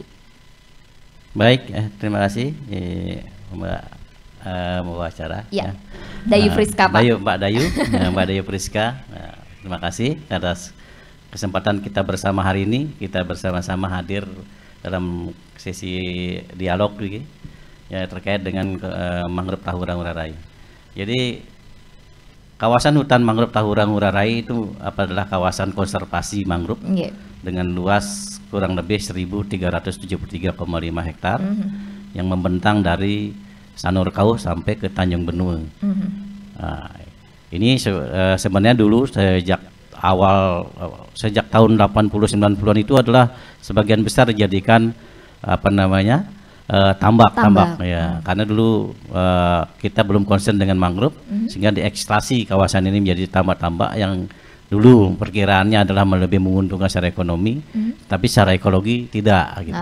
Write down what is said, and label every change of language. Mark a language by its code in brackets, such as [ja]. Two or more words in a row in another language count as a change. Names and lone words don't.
[id] Baik, terima kasih Mbak acara. Ya. Dayu Friska, Pak. Mbak Dayu, Mbak Dayu Friska. Terima kasih atas kesempatan kita bersama hari ini. Kita bersama-sama hadir dalam sesi dialog ya, terkait dengan mangrove Tahura Ngurah Rai. Jadi kawasan hutan mangrove Tahura Ngurah Rai itu adalah kawasan konservasi mangrove dengan luas kurang lebih 1.373,5 hektar yang membentang dari Sanurkau sampai ke Tanjung Benua. Nah, ini sebenarnya dulu sejak tahun 80-90-an itu adalah sebagian besar dijadikan tambak ya, karena dulu kita belum concern dengan mangrove sehingga diekstraksi kawasan ini menjadi tambak-tambak yang dulu perkiraannya adalah lebih menguntungkan secara ekonomi, tapi secara ekologi tidak gitu.